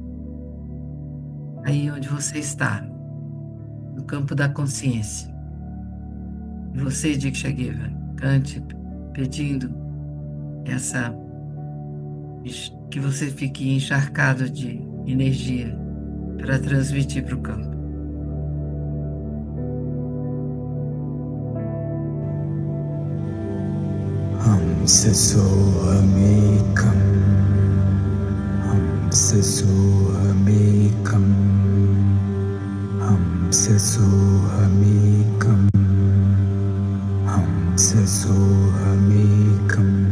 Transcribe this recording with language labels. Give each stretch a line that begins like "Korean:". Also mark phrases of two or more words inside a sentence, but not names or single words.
Portuguese: Aí onde você está, no campo da consciência. E você, Diksha Giver, cante pedindo essa que você fique encharcado de energia para transmitir para o campo.
Sanskrit: Hamsa sohamekam, Hamsa sohamekam, Hamsa sohamekam, Hamsa sohamekam,